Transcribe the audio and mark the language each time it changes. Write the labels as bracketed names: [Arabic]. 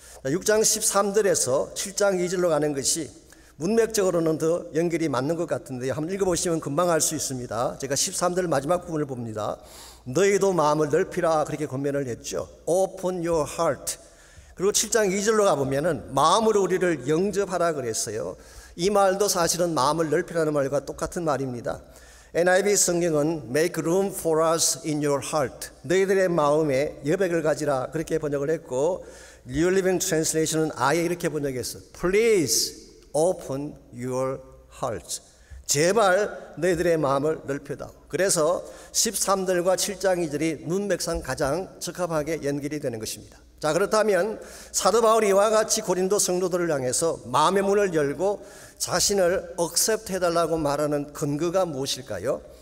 [Korean] 6장 13절에서 7장 2절로 가는 것이 문맥적으로는 더 연결이 맞는 것 같은데 한번 읽어보시면 금방 알 수 있습니다. 제가 13절 마지막 부분을 봅니다. 너희도 마음을 넓히라 그렇게 권면을 했죠. [English] Open your heart. [Korean] 그리고 7장 2절로 가보면은 마음으로 우리를 영접하라 그랬어요. 이 말도 사실은 마음을 넓히라는 말과 똑같은 말입니다. [English] NIV [Korean] 성경은 [English] Make room for us in your heart. [Korean] 너희들의 마음에 여백을 가지라 그렇게 번역을 했고, New Living Translation은 아예 이렇게 번역했어. [English] Please open your hearts. [Korean] 제발 너희들의 마음을 넓혀다오. 그래서 13절과 7장 2절이 문맥상 가장 적합하게 연결이 되는 것입니다. 자, 그렇다면 사도 바울이 이와 같이 고린도 성도들을 향해서 마음의 문을 열고 자신을 억셉트 해달라고 말하는 근거가 무엇일까요?